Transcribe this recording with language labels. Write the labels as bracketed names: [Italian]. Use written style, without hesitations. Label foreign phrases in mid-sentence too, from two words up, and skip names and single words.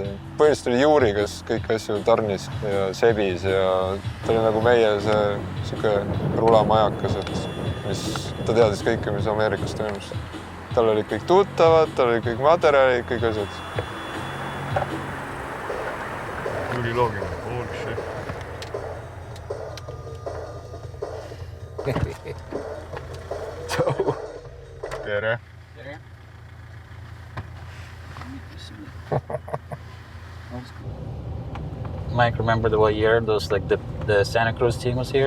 [Estonian] Põhiliselt oli Juri, kes kõik asju tarnis ja sebis ja ta oli nagu meie see rulamajakas, mis ta teadis kõike, mis Ameerikas toimus. Tal oli kõik tuttavad, tal oli kõik materjalid, kõik asjad. Juri loogiline, [English] holy shit. [Estonian] Tere. [English] Mike, remember what year those like the Santa Cruz team was here?